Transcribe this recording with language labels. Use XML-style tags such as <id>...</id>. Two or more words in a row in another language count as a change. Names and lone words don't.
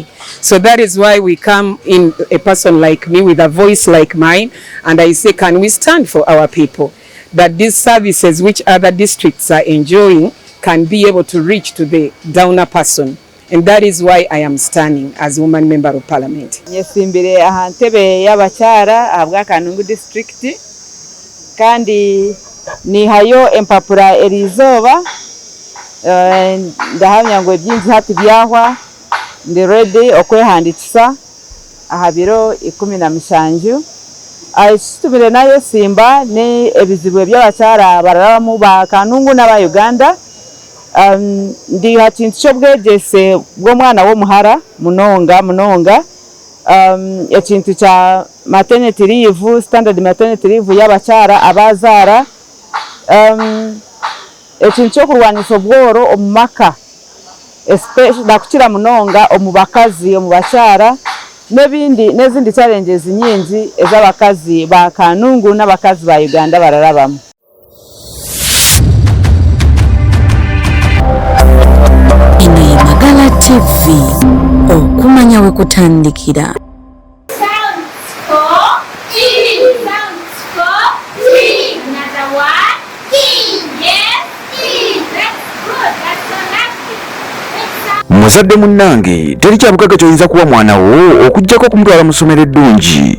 <en>So that is why we come in a person like me with a voice like mine, and I say, can we stand for our people? That these services which other districts are enjoying can be able to reach to the downer person. And that is why I am standing as woman member of parliament.</en> <cgg>Nyesimbire ahantebe y'abakyara abwa Kanungu district kandi ni hayo empapula erizoba ndahamya ngo ebyinzi hati byahwa ndi ready okwehandikisa aha biro 17 ayisitubire nayo simba ne ebizibu by'abakyara bararamu ba Kanungu n'aba Uganda. Ndi hakintu ky'obwegese bw'omwana w'omuhara munonga ekintu kya</cgg> <en>maternity leave, standard maternity leave</en> <cgg>y'abakyara abazaara, ekintu ky'okurwanyisa obworo omu maka especially nakukira munonga omu bakazi omu bakyara n'ezindi challenges nyingi ez'abakazi ba Kanungu n'abakazi ba Uganda bararabamu.</cgg> <lg>ABAGALA TV okumanya we kutandikira. Muzadde munnange teri kyabukaga kyoyinza kuwa mwana wo okujjako okumutwala mu ssomero eddungi.</lg>